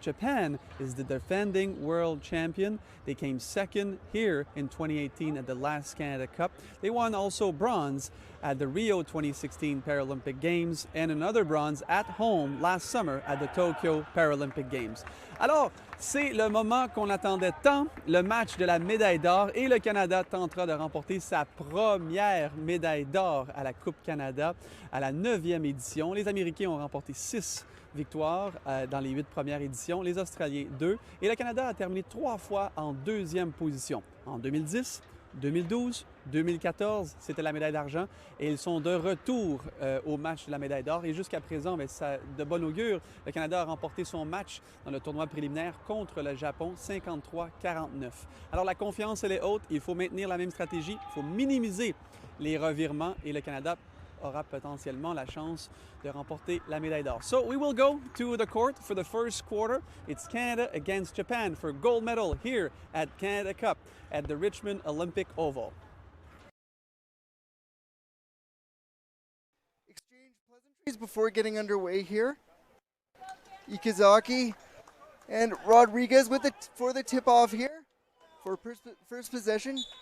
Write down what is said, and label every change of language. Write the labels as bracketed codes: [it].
[en] Japan is the defending world champion. They came second here in 2018 at the last Canada Cup. They won also bronze at the Rio 2016 Paralympic Games and another bronze at home last summer at the Tokyo Paralympic Games. [fr] Alors, c'est le moment qu'on attendait tant, le match de la médaille d'or, et le Canada tentera de remporter sa première médaille d'or à la Coupe Canada à la 9e édition. Les Américains ont remporté 6 victoires dans les 8 premières éditions, les Australiens 2, et le Canada a terminé 3 fois en 2e position. En 2010, 2012, 2014, c'était la médaille d'argent et ils sont de retour au match de la médaille d'or. Et jusqu'à présent, ça, de bon augure, le Canada a remporté son match dans le tournoi préliminaire contre le Japon, 53-49. Alors la confiance, elle est haute, il faut maintenir la même stratégie, il faut minimiser les revirements et le Canada aura potentiellement la chance de remporter la médaille d'or. [en] So we will go to the court for the first quarter. It's Canada against Japan for gold medal here at Canada Cup at the Richmond Olympic Oval. Exchange pleasantries before getting underway here. Ikazaki and Rodriguez for the tip-off here for first possession.